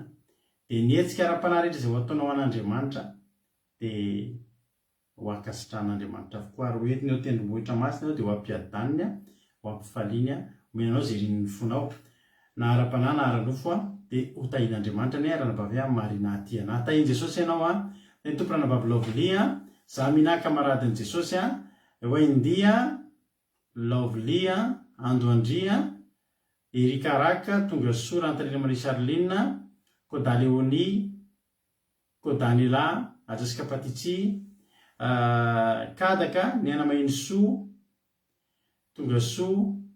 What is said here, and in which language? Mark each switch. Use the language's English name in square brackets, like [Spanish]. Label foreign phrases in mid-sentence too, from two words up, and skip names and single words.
[Malagasy] Dia ny hetsika ara-panahy rehetra izay ho ataonao an'Andriamanitra dia ho akasitrahan'Andriamanitra avokoa, ary hoentiny eo tendrombohitra masina dia ho ampiadaniny a, ho ampifaliany a, omenanao izay rin'ny fonao na ara-panahy na ara-nofo a, dia ho tahin'Andriamanitra ny ranambavy Marina Tiana. Tahin'i Jesosy ianao a, ny tompo ranambavy Lovely a, za mina kamaradin'i Jesosy a, hoe india Lovely a, Andoandria, Erika Raka, Tonga Soa, Rantarina Marie Charline, Koda Léonie, Kodanila, Ajaska Patitsy, Kadaka, Niana Mahiny Soa, Tonga Soa,